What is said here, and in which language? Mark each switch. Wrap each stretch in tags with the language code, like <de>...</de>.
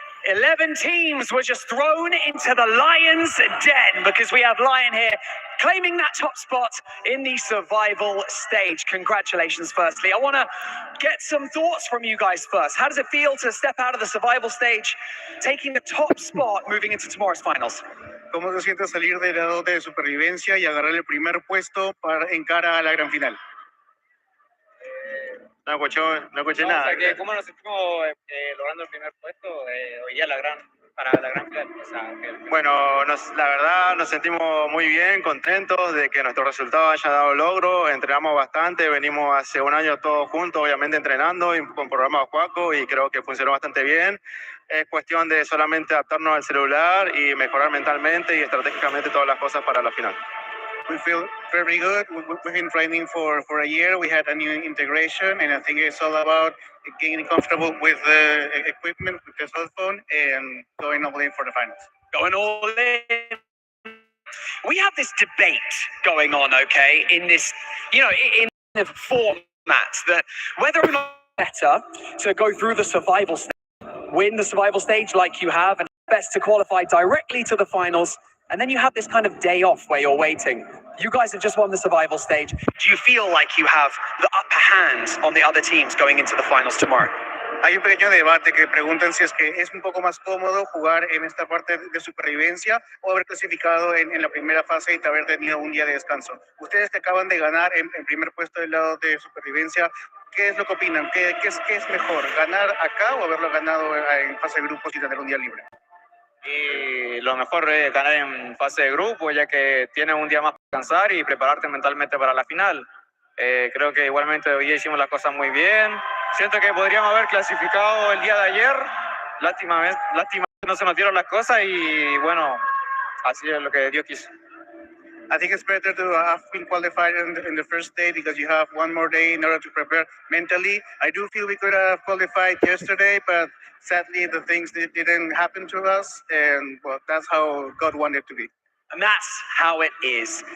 <en>11 teams were just thrown into the Lions' den because we have Lion here claiming that top spot in the survival stage. Congratulations, firstly. I want to get some thoughts from you guys first. How does it feel to step out of the survival stage, taking the top spot, moving into tomorrow's finals?</en> <es>¿Cómo se siente salir de la dote de supervivencia y agarrar el primer puesto en cara a la gran final? No escuché nada. O sea, ¿cómo nos sentimos logrando el primer puesto hoy día para la gran final? O sea, Bueno, la verdad nos sentimos muy bien, contentos de que nuestro resultado haya dado logro. Entrenamos bastante, venimos hace un año todos juntos, obviamente entrenando y con programa Juaco, y creo que funcionó bastante bien. Es cuestión de solamente adaptarnos al celular y mejorar mentalmente y estratégicamente todas las cosas para la final.</es> <en>We feel very good. We've been training for a year. We had a new integration, and I think it's all about getting comfortable with the equipment, with the cell phone, and going all in for the finals. Going all in. We have this debate going on, okay, in this, in the formats that whether or not it's better to go through the survival stage, win the survival stage like you have, and best to qualify directly to the finals, and then you have this kind of day off where you're waiting. You guys have just won the survival stage. Do you feel like you have the upper hand on the other teams going into the finals tomorrow?</en> <es>Hay un pequeño debate que preguntan si es que es un poco más cómodo jugar en esta parte de supervivencia o haber clasificado en la primera fase y haber tenido un día de descanso. Ustedes que acaban de ganar en primer puesto del lado de supervivencia, ¿qué es lo que opinan? ¿Qué es mejor, ganar acá o haberlo ganado en fase de grupos y tener un día libre? Y lo mejor es ganar en fase de grupo, ya que tienes un día más para descansar y prepararte mentalmente para la final. Creo que igualmente hoy día hicimos las cosas muy bien. Siento que podríamos haber clasificado el día de ayer. Lástima que no se nos dieron las cosas y bueno, así es lo que Dios quiso.</es> <en>I think it's better to have been qualified in the first day because you have one more day in order to prepare mentally. I do feel we could have qualified yesterday, but sadly the things didn't happen to us, and well, that's how God wanted it to be. And that's how it is.</en>